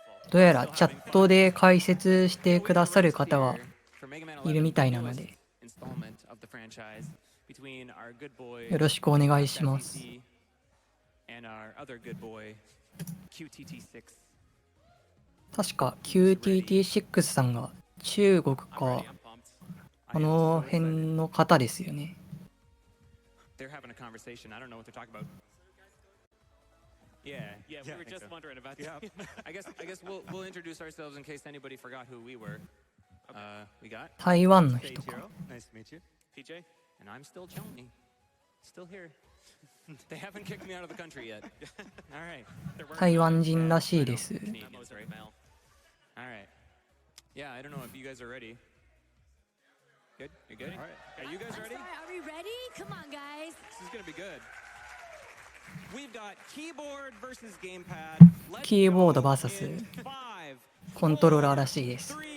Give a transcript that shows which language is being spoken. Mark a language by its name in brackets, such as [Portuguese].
[Japanese] どうやらチャットで解説してくださる方がいるみたいなので、よろしくお願いします。 [English] And our other good boy, Qttsix. [Japanese] 確か Qttsix さんが中国かこの辺の方ですよね。 [English] They're having a conversation. I don't know what they're talking about. Yeah, we were just wondering about that. I guess we'll introduce ourselves in case anybody forgot who we were. We got [Japanese] 台湾の人か。 [English] Nice to meet you. PJ, and I'm still Johnny. Still here. They haven't kicked me out of the country yet. All right. [Japanese] 台湾人らしいです。 [English] All right. Yeah, I don't know if you guys are ready. Good? You're good? All right. Are you guys ready? Are we ready? Come on, guys. This is going to be good. We've got keyboard versus gamepad. [Japanese] キーボード VS コントローラーらしいです。